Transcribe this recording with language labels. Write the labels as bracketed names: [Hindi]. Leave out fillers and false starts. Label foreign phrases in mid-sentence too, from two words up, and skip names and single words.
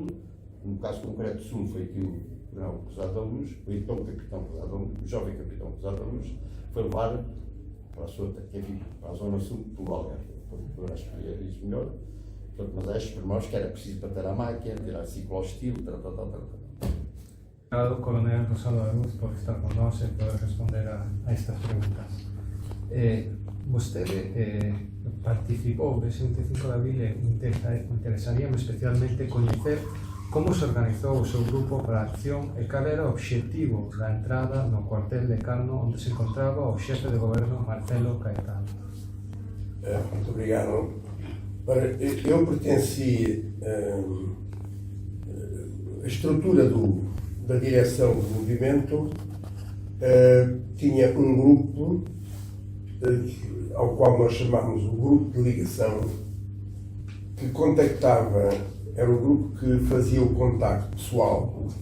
[Portuguese] No caso concreto, sul foi aqui o Coronel Cruzado da Luz, o então Capitão Cruzado da Luz, o jovem Capitão Cruzado da Luz, foi levar para a sua, enfim, para a zona sul do Algarve. Poderá escolher isso melhor. Portanto, mas há estes pormenores que era preciso bater à máquina, tirar ciclo ao estilo, tal. Obrigado, Coronel Rosado da Luz, por estar connosco e poder responder a estas preguntas. [Galician] Vostede participou dese 25 de abril e interesaríame especialmente coñecer como se organizou o seu grupo para a acción e cal era o obxectivo da entrada no cuartel de Carno onde se encontraba o xefe de goberno Marcelo Caetano. [Portuguese] Muito obrigado. Eu pertenci a estrutura da direção do movimento, tinha um grupo ao qual nós chamamos o grupo de ligação, que contactava, era o grupo que fazia o contacto pessoal.